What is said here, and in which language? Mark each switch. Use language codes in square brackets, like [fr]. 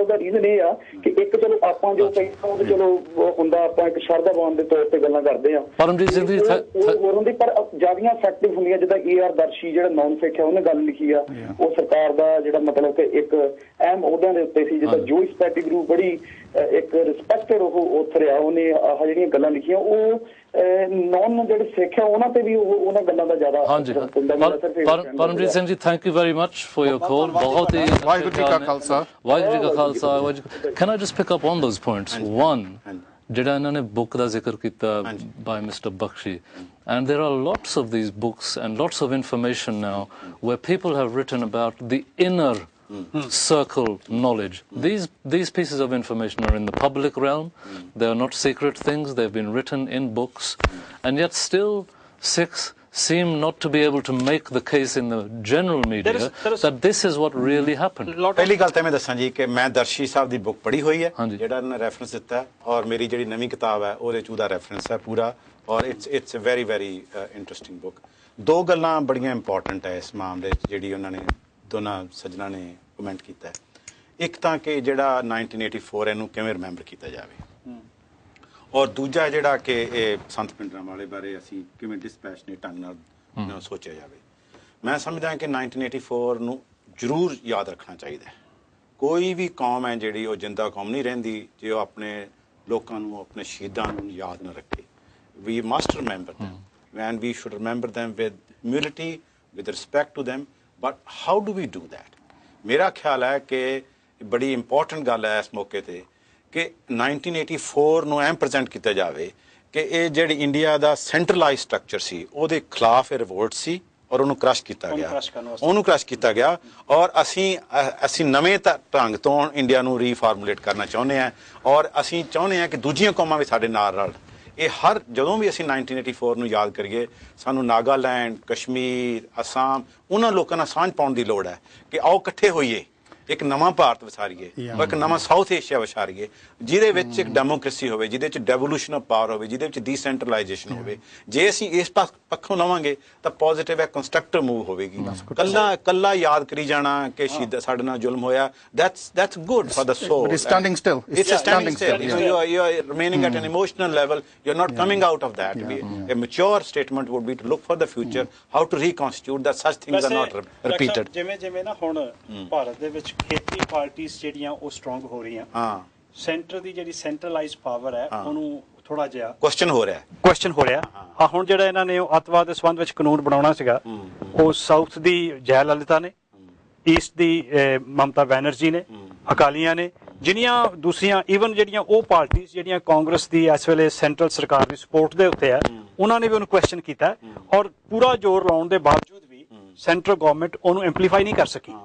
[pa] ਉਹਦਾ ਰੀਜ਼ਨ ਇਹ ਆ ਕਿ ਇੱਕ ਚਲੋ ਆਪਾਂ ਜੋ ਕਹਿੰਦੇ ਚਲੋ ਹੁੰਦਾ ਆਪਾਂ ਇੱਕ ਸ਼ਰਧਾਵਾਨ ਦੇ ਤੌਰ ਤੇ ਗੱਲਾਂ ਕਰਦੇ ਆ ਪਰਮਜੀਤ ਸਿੰਘ ਜੀ ਹੁੰਦੀ ਪਰ ਜ਼ਿਆਦੀਆਂ ਇਫੈਕਟਿਵ ਹੁੰਦੀਆਂ ਜਿੱਦਾਂ AR ਦਰਸ਼ੀ ਜਿਹੜਾ ਨੌਨ ਸਿੱਖ ਹੈ ਉਹਨੇ ਗੱਲ ਲਿਖੀ ਆ ਉਹ ਸਰਕਾਰ ਦਾ ਜਿਹੜਾ ਮਤਲਬ ਕਿ ਇੱਕ ਅਹਿਮ ਅਹੁਦਿਆਂ ਦੇ ਉੱਤੇ ਸੀ ਜਿੱਦਾਂ ਜੋਇਸ ਪੈਟੀਗਰੂ ਬੜੀ ਇੱਕ ਰਿਸਪੈਕਟਡ ਉਹ ਉੱਥੇ ਰਿਹਾ ਉਹਨੇ ਆਹ ਜਿਹੜੀਆਂ ਗੱਲਾਂ ਲਿਖੀਆਂ ਉਹ ਨੌਨ ਜਿਹੜੇ ਸਿੱਖ ਆ ਉਹਨਾਂ ਤੇ ਵੀ ਉਹਨਾਂ ਗੱਲਾਂ ਦਾ ਜ਼ਿਆਦਾ [en] Paramjit Singh ji thank you very much for your call. [pa] ਬਹੁਤ ਹੀ ਵਾਹਿਗੁਰੂ ਜੀ ਕਾ ਖਾਲਸਾ ਵਾਹਿਗੁਰੂ ਜੀ ਕਾ Khalsa. [en] Can I just pick up on those points. One [pa] ਜਿਹੜਾ ਇਹਨਾਂ ਨੇ ਬੁੱਕ ਦਾ ਜ਼ਿਕਰ ਕੀਤਾ [en] By mister Bakshi and there are lots of these books and lots of information now where people have written about the inner circle knowledge. These pieces of information are in the public realm. They are not secret things. They've been written in books and yet still Sikhs seem not to be able to make the case in the general media that this is what really happened. [pa] ਪਹਿਲੀ ਗੱਲ ਤਾਂ ਮੈਂ ਦੱਸਾਂ ਜੀ ਕਿ ਮੈਂ ਦਰਸ਼ੀ ਸਾਹਿਬ ਦੀ book ਪੜ੍ਹੀ ਹੋਈ ਹੈ ਜਿਹੜਾ ਇਹਨਾਂ ਨੇ ਰੈਫਰੈਂਸ ਦਿੱਤਾ ਔਰ ਮੇਰੀ ਜਿਹੜੀ ਨਵੀਂ ਕਿਤਾਬ ਹੈ ਉਹਦੇ 'ਚ ਉਹਦਾ ਰੈਫਰੈਂਸ ਹੈ ਪੂਰਾ ਔਰ [en] It's a very very interesting book. [pa] ਦੋ ਗੱਲਾਂ ਬੜੀਆਂ ਇੰਪੋਰਟੈਂਟ ਹੈ ਇਸ ਮਾਮਲੇ 'ਚ ਜਿਹੜੀ ਉਹਨਾਂ ਨੇ ਦੋਨਾਂ ਸੱਜਣਾਂ ਨੇ ਕਮੈਂਟ ਕੀਤਾ ਹੈ। ਇੱਕ ਤਾਂ ਕਿ ਜਿਹੜਾ 1984 ਇਹਨੂੰ ਕਿਵੇਂ ਰਿਮੈਂਬਰ ਕੀਤਾ ਜਾਵੇ ਔਰ ਦੂਜਾ ਜਿਹੜਾ ਕਿ ਇਹ ਸੰਤ ਪਿੰਡਰਾਂਵਾਲੇ ਬਾਰੇ ਅਸੀਂ ਕਿਵੇਂ ਡਿਸਪੈਸ਼ਨੇਟ ਢੰਗ ਨਾਲ ਸੋਚਿਆ ਜਾਵੇ। ਮੈਂ ਸਮਝਦਾ ਕਿ 1984 ਨੂੰ ਜ਼ਰੂਰ ਯਾਦ ਰੱਖਣਾ ਚਾਹੀਦਾ। ਕੋਈ ਵੀ ਕੌਮ ਹੈ ਜਿਹੜੀ ਉਹ ਜਿੰਦਾ ਕੌਮ ਨਹੀਂ ਰਹਿੰਦੀ ਜੇ ਉਹ ਆਪਣੇ ਲੋਕਾਂ ਨੂੰ, ਆਪਣੇ ਸ਼ਹੀਦਾਂ ਨੂੰ ਯਾਦ ਨਾ ਰੱਖੇ। [en] We must remember them, and we should remember them with humility, with respect to them. But how do we do that? [pa] ਮੇਰਾ ਖਿਆਲ ਹੈ ਕਿ ਬੜੀ ਇੰਪੋਰਟੈਂਟ ਗੱਲ ਹੈ ਇਸ ਮੌਕੇ ਤੇ ਕਿ 1984 ਨੂੰ ਐਂ ਪ੍ਰੈਜ਼ੈਂਟ ਕੀਤਾ ਜਾਵੇ ਕਿ ਇਹ ਜਿਹੜੀ ਇੰਡੀਆ ਦਾ ਸੈਂਟਰਲਾਈਜ਼ ਸਟਰਕਚਰ ਸੀ ਉਹਦੇ ਖਿਲਾਫ ਇਹ ਰਿਵੋਲਟ ਸੀ ਔਰ ਉਹਨੂੰ ਕ੍ਰਸ਼ ਕੀਤਾ ਗਿਆ ਔਰ ਅਸੀਂ ਨਵੇਂ ਢੰਗ ਤੋਂ ਇੰਡੀਆ ਨੂੰ ਰੀਫਾਰਮੂਲੇਟ ਕਰਨਾ ਚਾਹੁੰਦੇ ਹਾਂ ਔਰ ਅਸੀਂ ਚਾਹੁੰਦੇ ਹਾਂ ਕਿ ਦੂਜੀਆਂ ਕੌਮਾਂ ਵੀ ਸਾਡੇ ਨਾਲ ਰਲ। ਇਹ ਹਰ ਜਦੋਂ ਵੀ ਅਸੀਂ 1984 ਨੂੰ ਯਾਦ ਕਰੀਏ ਸਾਨੂੰ ਨਾਗਾਲੈਂਡ, ਕਸ਼ਮੀਰ, ਅਸਾਮ ਉਹਨਾਂ ਲੋਕਾਂ ਨਾਲ ਸਾਂਝ ਪਾਉਣ ਦੀ ਲੋੜ ਹੈ ਕਿ ਆਓ ਇਕੱਠੇ ਹੋਈਏ, ਇੱਕ ਨਵਾਂ ਭਾਰਤ ਵਸਾਰੀਏ ਔਰ ਇੱਕ ਨਵਾਂ ਸਾਊਥ ਏਸ਼ੀਆ ਵਸਾਰੀਏ ਜਿਹਦੇ ਵਿੱਚ ਇੱਕ ਡੈਮੋਕ੍ਰੇਸੀ ਹੋਵੇ, ਜਿਹਦੇ ਵਿੱਚ ਡੈਵੋਲੂਸ਼ਨ ਆਫ ਪਾਵਰ ਹੋਵੇ, ਜਿਹਦੇ ਵਿੱਚ ਡੀਸੈਂਟਰਲਾਈਜੇਸ਼ਨ ਹੋਵੇ। ਜੇ ਅਸੀਂ ਇਸ ਪੱਖੋਂ ਲਵਾਂਗੇ ਤਾਂ ਪੋਜ਼ਿਟਿਵ ਹੈ, ਕੰਸਟਰਕਟਿਵ ਮੂਵ ਹੋਵੇਗੀ। ਕੱਲਾ ਯਾਦ ਕਰੀ ਜਾਣਾ ਕਿ ਸ਼ਹੀਦ ਸਾਡੇ ਨਾਲ ਜ਼ੁਲਮ ਹੋਇਆ, [en] that's good for the soul. It's standing still. It's standing still. You are remaining at an emotional level. You're not coming out of that. A mature statement would be to look for the future, how to reconstitute that such things are not repeated. [pa] ਜਿਵੇਂ ਨਾ ਹੁਣ ਭਾਰਤ ਦੇ ਵਿੱਚ ਖੇਤੀ ਪਾਰਟੀਆਂ ਜਿਹੜੀਆਂ ਉਹ strong ਹੋ ਰਹੀਆਂ, ਸੈਂਟਰ ਦੀ ਜਿਹੜੀ ਸੈਂਟਰਲਾਈਜ਼ਡ ਪਾਵਰ ਹੈ ਉਹਨੂੰ ਥੋੜਾ ਜਿਹਾ ਕੁਐਸਚਨ ਹੋ ਰਿਹਾ। ਹੁਣ ਜਿਹੜਾ ਇਹਨਾਂ ਨੇ ਉਹ ਅੱਤਵਾਦ ਦੇ ਸੰਬੰਧ ਵਿੱਚ ਕਾਨੂੰਨ ਬਣਾਉਣਾ ਸੀਗਾ ਉਹ ਸਾਊਥ ਦੀ ਜੈ ਲਲਿਤਾ ਨੇ, ਈਸਟ ਦੀ ਮਮਤਾ ਬੈਨਰਜੀ ਨੇ, ਅਕਾਲੀਆਂ ਨੇ, ਜਿਹੜੀਆਂ ਦੂਸਰੀਆਂ ਈਵਨ ਜਿਹੜੀਆਂ ਉਹ ਪਾਰਟੀਆਂ ਜਿਹੜੀਆਂ ਕਾਂਗਰਸ ਦੀ ਇਸ ਵੇਲੇ ਸੈਂਟਰਲ ਸਰਕਾਰ ਦੀ ਸਪੋਰਟ ਦੇ ਉੱਤੇ ਆ ਉਹਨਾਂ ਨੇ ਵੀ ਉਹਨੂੰ ਕੁਐਸਚਨ ਕੀਤਾ ਔਰ ਪੂਰਾ ਜ਼ੋਰ ਲਾਉਣ ਦੇ ਬਾਵਜੂਦ ਵੀ ਸੈਂਟਰਲ ਗਵਰਨਮੈਂਟ ਉਹਨੂੰ ਇੰਪਲੀਫਾਈ ਨਹੀਂ ਕਰ ਸਕੀ।